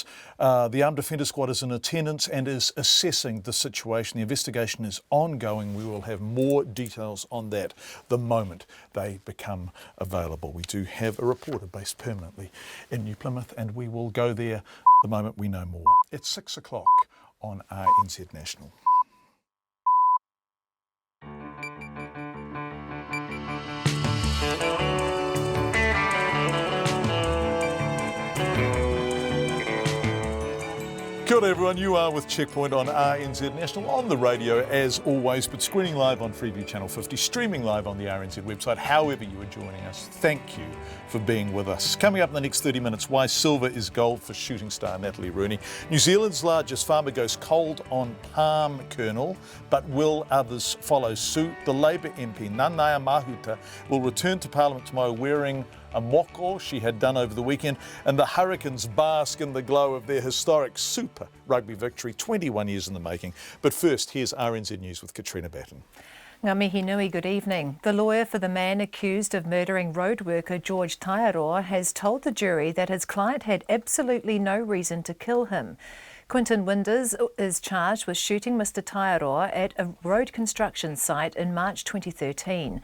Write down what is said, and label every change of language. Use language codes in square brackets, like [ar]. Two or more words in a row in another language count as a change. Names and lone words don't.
[en] The Armed Defender Squad is in attendance and is assessing the situation. The investigation is ongoing. We will have more details on that the moment they become available. We do have a reporter based permanently in New Plymouth, and we will go there the moment we know more. It's 6 o'clock on RNZ National. [mi] Kia ora [en] everyone, you are with Checkpoint on RNZ National, on the radio as always, but screening live on Freeview Channel 50, streaming live on the RNZ website. However you are joining us, thank you for being with us. Coming up in the next 30 minutes, why silver is gold for shooting star Natalie Rooney. New Zealand's largest farmer goes cold on palm kernel, but will others follow suit? The Labour MP, Nanaia Mahuta, will return to Parliament tomorrow wearing a moko she had done over the weekend, and the Hurricanes bask in the glow of their historic Super Rugby victory, 21 years in the making. But first, here's RNZ News with Katrina Batten. [mi] Ngā mihi nui, [en] good evening. The lawyer for the man accused of murdering road worker George Taiaroa has told the jury that his client had absolutely no reason to kill him. Quinton Winders is charged with shooting Mr Taiaroa at a road construction site in March 2013.